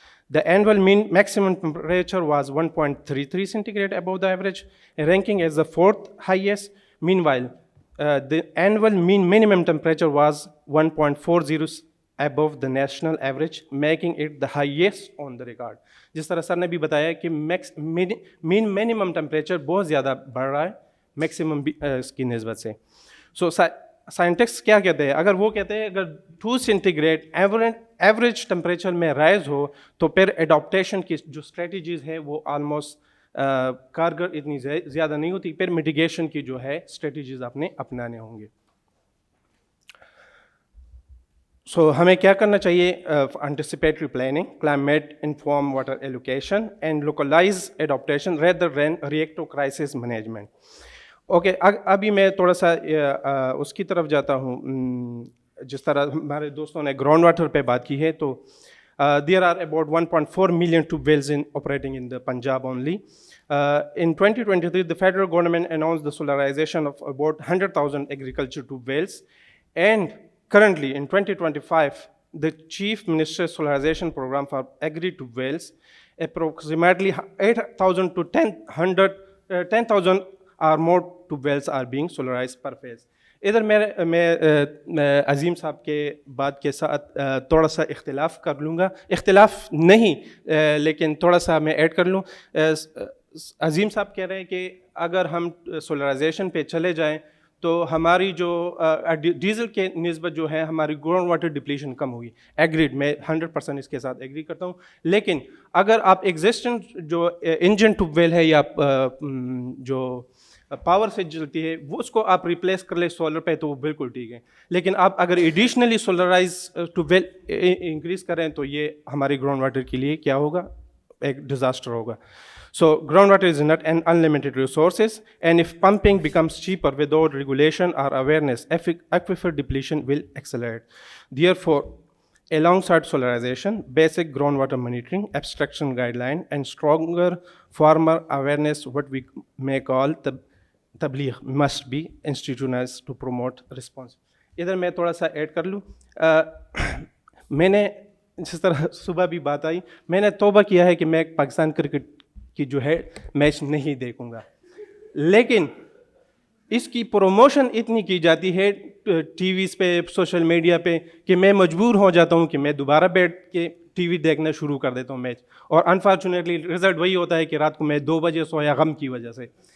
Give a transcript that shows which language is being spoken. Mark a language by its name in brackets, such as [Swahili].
[English] The annual mean maximum temperature was 1.33 centigrade above the average, ranking as the fourth highest. Meanwhile, the annual mean minimum temperature was 1.40 above the national average, making it the highest on the record. [Urdu] جس طرح سر نے بھی بتایا کہ مین minimum temperature بہت زیادہ بڑھ رہا ہے میکسیمم اس کی نسبت سے. سو سائنٹسٹ کیا کہتے ہیں, اگر وہ کہتے ہیں اگر 2 سینٹی گریڈ ایوریج ٹمپریچر میں رائز ہو تو پھر اڈاپٹیشن کی جو اسٹریٹجیز ہے وہ آلموسٹ کارگر اتنی زیادہ نہیں ہوتی, پھر میٹیگیشن کی جو ہے اسٹریٹجیز آپ نے اپنانے ہوں گے. [English] سو [Urdu] ہمیں کیا کرنا چاہیے؟ [English] Anticipatory planning, climate inform water allocation and localize adaptation rather than reactive crisis management. [Urdu] Okay, ابھی میں تھوڑا سا اس کی طرف جاتا ہوں. جس طرح ہمارے دوستوں نے گراؤنڈ واٹر پہ بات کی ہے, تو [English] There are about 1.4 million tube wells operating in the Punjab only. In 2023, the federal government announced the solarization of about 100,000 agriculture tube wells, and currently, in 2025, the Chief Minister's Solarization Program for Agri-Tube Wells, approximately 8,000 to 10,000 or more tube wells are being solarized per phase. [Urdu] ادھر میں عظیم صاحب کے بات کے ساتھ تھوڑا سا اختلاف کر لوں گا, اختلاف نہیں لیکن تھوڑا سا میں ایڈ کر لوں. عظیم صاحب کہہ رہے ہیں کہ اگر ہم سولرائزیشن پہ چلے جائیں تو ہماری جو ڈیزل کے نسبت جو ہے ہماری گراؤنڈ واٹر ڈپلیشن کم ہوگی. ایگریڈ, میں 100% اس کے ساتھ ایگری کرتا ہوں. لیکن اگر آپ ایگزسٹنٹ جو انجن ٹیوب ویل ہے یا جو پاور سے چلتی ہے وہ اس کو آپ ریپلیس کر لیں سولر پہ تو وہ بالکل ٹھیک ہے. لیکن آپ اگر additionally solarise tube will increase کریں تو یہ ہماری گراؤنڈ واٹر کے لیے کیا ہوگا؟ ایک ڈیزاسٹر ہوگا. [English] So groundwater is not an unlimited resources, and if pumping becomes cheaper without regulation or awareness, aquifer depletion will accelerate. Therefore, alongside solarization, basic groundwater monitoring, abstraction guideline, and stronger farmer awareness, what we may call tabligh, must be institutionalized to promote response. [Urdu] ادھر میں تھوڑا سا add کر لوں. میں نے جس طرح صبح بھی بات آئی, میں نے توبہ کیا ہے کہ میں پاکستان کرکٹ کی جو ہے میچ نہیں دیکھوں گا, لیکن اس کی پروموشن اتنی کی جاتی ہے ٹی ویز پہ, سوشل میڈیا پہ, کہ میں مجبور ہو جاتا ہوں کہ میں دوبارہ بیٹھ کے ٹی وی دیکھنا شروع کر دیتا ہوں میچ, اور انفارچونیٹلی رزلٹ وہی ہوتا ہے کہ رات کو میں 2 بجے سویا غم کی وجہ سے.